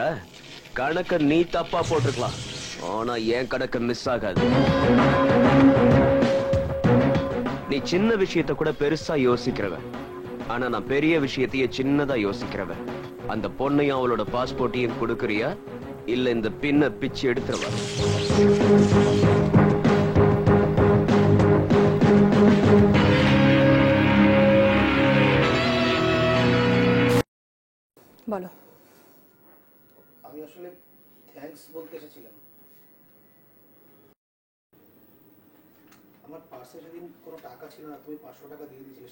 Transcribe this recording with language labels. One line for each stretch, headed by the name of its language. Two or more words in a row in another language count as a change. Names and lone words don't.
Tamil: கணக்க நீ தப்பா போட்டிருக்கலாம், ஆனா என் கணக்கு மிஸ் ஆகாது. நீ சின்ன விஷயத்த கூட பெருசா யோசிக்கிறவன், ஆனா நான் பெரிய விஷயத்தையே சின்னதா யோசிக்கிறவன். அந்த பொண்ணையும் அவளோட பாஸ்போர்ட்டையும் கொடுக்கறியா இல்ல இந்த பின்ன பிச்சு எடுத்துருவா?
Bangla: বলো। আমি আসলে থ্যাঙ্কস বলতে এসেছিলাম। আমার পার্সে সেদিন কোনো টাকা ছিল না, তুমি 500 টাকা দিয়ে দিয়েছিলে।